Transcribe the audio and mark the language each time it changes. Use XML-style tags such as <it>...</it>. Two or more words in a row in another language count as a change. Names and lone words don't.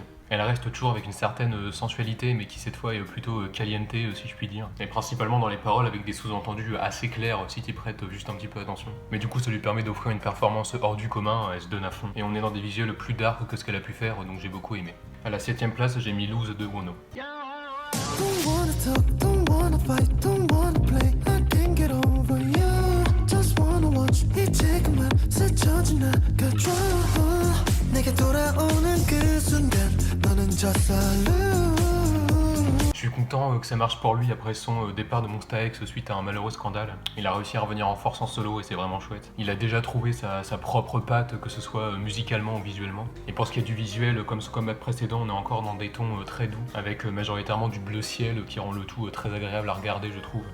<fr>Elle reste toujours avec une certaine sensualité, mais qui cette fois est plutôt caliente, si je puis dire. Et principalement dans les paroles avec des sous-entendus assez clairs, si tu prêtes juste un petit peu attention. Mais du coup, ça lui permet d'offrir une performance hors du commun, elle se donne à fond. Et on est dans des visuels plus dark que ce qu'elle a pu faire, donc j'ai beaucoup aimé. À la 7e place, j'ai mis Lose de Wono.</fr> <en>Don't wanna talk, don't wanna fight, don't wanna play. I can't get over you. Just wanna watch.</en> <ko>이제그만 스쳐진 나가줘. 내게 돌아오는 그 순간 너는 졌어.</ko> <fr>Je suis content que ça marche pour lui après son départ de Monsta X suite à un malheureux scandale. Il a réussi à revenir en force en solo et c'est vraiment chouette. Il a déjà trouvé sa propre patte, que ce soit musicalement ou visuellement. Et pour ce qui est du visuel, comme ce comeback précédent, on est encore dans des tons très doux, avec majoritairement du bleu ciel qui rend le tout très agréable à regarder, je trouve.</fr>